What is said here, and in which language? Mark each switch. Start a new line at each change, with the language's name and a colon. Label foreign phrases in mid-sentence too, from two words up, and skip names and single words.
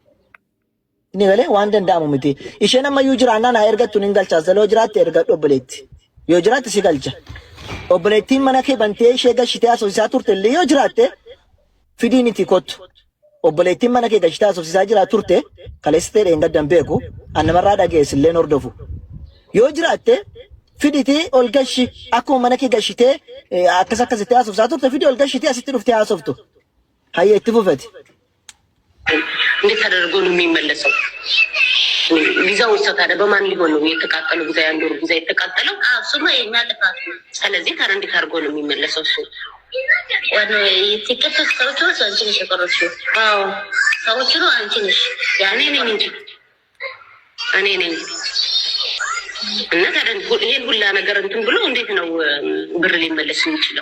Oromo: ni galee waan danda'amu miti isheen amma yoo jiraannaan haa ergattuun hin galchaas daloo jiraatte ergadhu obboleetti yoo jiraatte si galcha obboleettiin mana kee bantee ishee galchitee asoosaa turte illee yoo jiraatte fidiiniti kottu obboleettiin mana kee galchitee asoosaa jira turte kaleessitee dheengaddan beeku annamarraa dhageessilleen hordofu yoo jiraatte fiditi ol galchi akkuma mana kee galchitee akkasitti asoosaa turte fidi ol galchitee asitti dhuftee haasoftu hayya itti fufati.
Amharic: እንዴት ተደርጎ ነው የሚመለሰው? ቪዛው ታዲያ በማን ሊሆን ነው የተቃጠለው? ቪዛ ያንዱ ቪዛ የተቃጠለው እሱማ የኛ ጥፋት ነው። ስለዚህ ታዲያ እንዴት አድርጎ ነው የሚመለሰው? እሱ ወደ ቲኬት ሰዎች ነው አንቺ ነሽ የቆረጥሽው? አዎ ሰዎች ነው አንቺ ነሽ። ያኔ ነኝ እንጂ እኔ ነኝ። እና ታዲያ ይሄን ሁላ ነገር እንትን ብሎ እንዴት ነው ብር ሊመለስ የሚችለው?